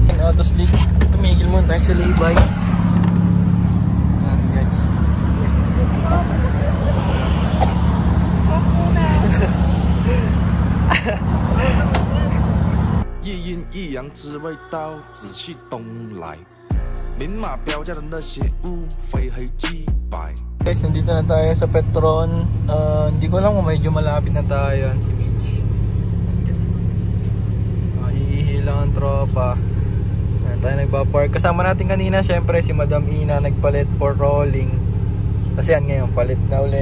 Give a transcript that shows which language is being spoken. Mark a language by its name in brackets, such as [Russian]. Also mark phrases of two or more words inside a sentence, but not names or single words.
[English] auto slick. [Filipino] Tumigil muna tayo sa lay-by. Ayan guys. [Chinese] 一阴一阳之谓道，紫气东来。明码标价的那些物，非黑即白。 [Filipino] Guys, nandito na tayo sa Petron. Hindi ko alam kung medyo malapit na tayo. Si Mitch. Hihilang ang tropa. Ayan, tayo nagpa-park. Kasama natin kanina, syempre si Madam Ina nagpalit [English] for rolling. [Filipino] Kasi yan ngayon, palit na ulit.